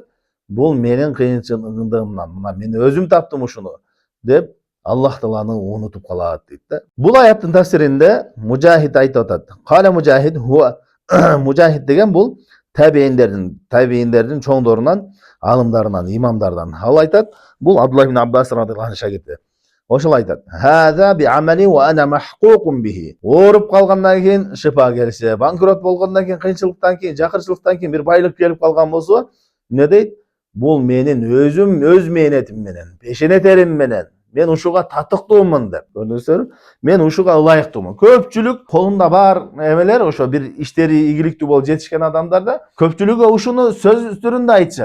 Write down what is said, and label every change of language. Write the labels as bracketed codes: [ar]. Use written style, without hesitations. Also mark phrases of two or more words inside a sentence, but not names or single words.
[ky] Бул менин кыйынчылыгымдан, мына мен өзүм таптым ушуну деп Аллах Тааланы унутуп калат дейт да. Бул аяттын тафсиринде Мужахид айтып атат. Кала Мужахид хуа Мужахид деген бул табииндердин чоңдорунан, алымдарынан, имамдардан. Ал айтат, бул Абдулла ибн Аббас [ar] رضي الله عنه [ky] шагирти. Ошол айтат: [ar] "هذا بعملي وأنا محقوق به". [ky] Ооруп калгандан кийин шифа келсе, банкрот болгондон кийин, кыйынчылыктан кийин, жакырчылыктан кийин бир байлык келип калган болсо, эмне дейт? Бул менин өз мээнетим менен, пешене терим менен мен ушуга татыктуумун деп. Көрдүңүздөр? Мен ушуга ылайыктуумун. Көпчүлүк колунда бар эмелер, ошо бир иштери ийгиликтүү болуп жетишкен адамдарда көпчүлүгү ушуну сөз түрүндө айтышат.